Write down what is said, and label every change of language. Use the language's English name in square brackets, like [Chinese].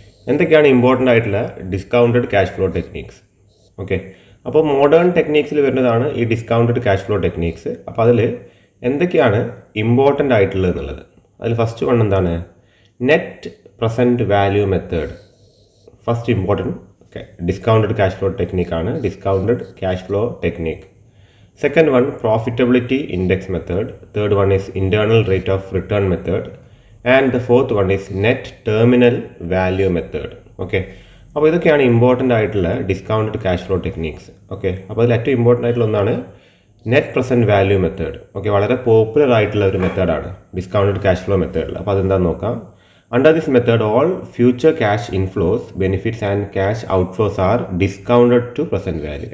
[Malayalam] എന്തൊക്കെയാണ് ഇമ്പോർട്ടൻ്റ് ആയിട്ടുള്ള discounted cash flow techniques? Okay, അപ്പോൾ മോഡേൺ ടെക്നീക്സിൽ വരുന്നതാണ് ഈ ഡിസ്കൗണ്ടഡ് ക്യാഷ് ഫ്ലോ ടെക്നീക്സ്. അപ്പോൾ അതിൽ എന്തൊക്കെയാണ് ഇമ്പോർട്ടൻ്റ് ആയിട്ടുള്ളത് എന്നുള്ളത്. അതിൽ ഫസ്റ്റ് വൺ എന്താണ്? Net present value method. First important discounted cash flow ടെക്നിക്കാണ് discounted cash flow technique. [English] Second one, profitability index method. Third one is internal rate of return method. And the fourth one is net terminal value method. [Malayalam] Okay, അപ്പോൾ ഇതൊക്കെയാണ് important ആയിട്ടുള്ള discounted cash flow techniques. Okay, അപ്പോൾ അതിൽ ഏറ്റവും important ആയിട്ടുള്ള ഒന്നാണ് net present value method. Okay, വളരെ popular ആയിട്ടുള്ള ഒരു മെത്തേഡാണ് ഡിസ്കൗണ്ടഡ് ക്യാഷ് ഫ്ലോ മെത്തേഡിൽ. അപ്പോൾ അതെന്താണെന്ന് നോക്കാം. [English] Under this method all future cash inflows, benefits and cash outflows are discounted to present value.